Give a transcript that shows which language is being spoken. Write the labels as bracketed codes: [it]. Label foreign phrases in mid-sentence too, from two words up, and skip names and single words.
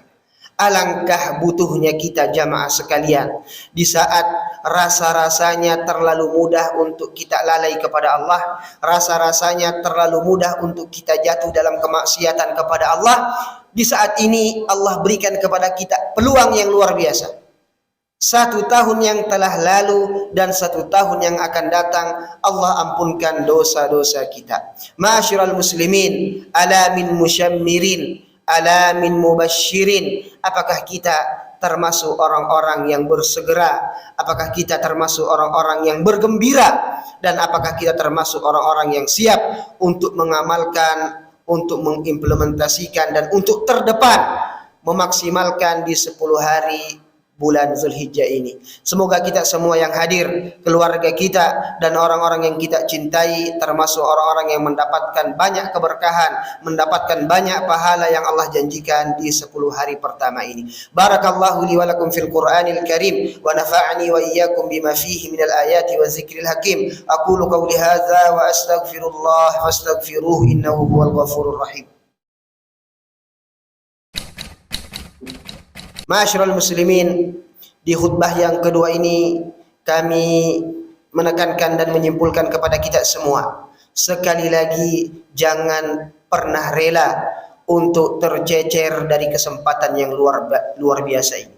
[id] Alangkah butuhnya kita jamaah sekalian di saat rasa-rasanya terlalu mudah untuk kita lalai kepada Allah, rasa-rasanya terlalu mudah untuk kita jatuh dalam kemaksiatan kepada Allah. Di saat ini Allah berikan kepada kita peluang yang luar biasa. 1 tahun yang telah lalu dan 1 tahun yang akan datang, Allah ampunkan dosa-dosa kita. [ar] معاشر المسلمين, ألا من مشمر، ألا من مباشر. [id] Apakah kita termasuk orang-orang yang bersegera? Apakah kita termasuk orang-orang yang bergembira? Dan apakah kita termasuk orang-orang yang siap untuk mengamalkan, untuk mengimplementasikan, dan untuk terdepan memaksimalkan di 10 hari bulan Zulhijjah ini? Semoga kita semua yang hadir, keluarga kita dan orang-orang yang kita cintai, termasuk orang-orang yang mendapatkan banyak keberkahan, mendapatkan banyak pahala yang Allah janjikan di 10 hari pertama ini. [ar] بارك الله لي ولكم في القرآن الكريم ونفعني وإياكم بما فيه من الآيات والذكر الحكيم. أقول قولي هذا وأستغفر الله فاستغفروه إنه هو الغفور الرحيم. معاشر المسلمين, [id] di khutbah yang kedua ini kami menekankan dan menyimpulkan kepada kita semua, sekali lagi jangan pernah rela untuk tercecer dari kesempatan yang luar biasa ini.